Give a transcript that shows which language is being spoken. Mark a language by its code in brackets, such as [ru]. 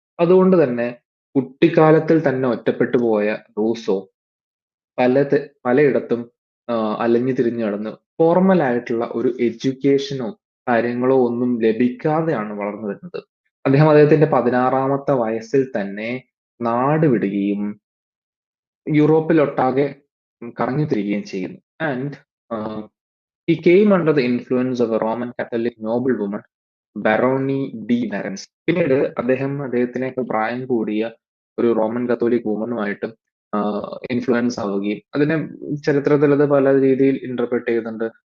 [ml] അതുകൊണ്ട് തന്നെ കുട്ടിക്കാലത്തിൽ തന്നെ ഒറ്റപ്പെട്ടു പോയ റൂസോ പലയിടത്തും അലഞ്ഞു തിരിഞ്ഞു നടന്ന് ഫോർമൽ ആയിട്ടുള്ള ഒരു എഡ്യൂക്കേഷനോ കാര്യങ്ങളോ ഒന്നും ലഭിക്കാതെയാണ് വളർന്നു വരുന്നത്. അദ്ദേഹത്തിന്റെ 16-ാമത്തെ വയസ്സിൽ തന്നെ നാട് വിടുകയും യൂറോപ്പിലൊട്ടാകെ കറങ്ങി തിരികുകയും ചെയ്യുന്നു. [en] And he came under the influence of a Roman Catholic noblewoman, Baronne de Warens. [ml] പിന്നീട് അദ്ദേഹത്തിനേക്കാൾ പ്രായം കൂടിയ ഒരു റോമൻ കത്തോലിക് വുമനുമായിട്ട് ഇൻഫ്ലുവൻസ് ആവുകയും അതിനെ ചരിത്രത്തിൽ അത് പല രീതിയിൽ ഇന്റർപ്രറ്റ് ചെയ്യുന്നുണ്ട്.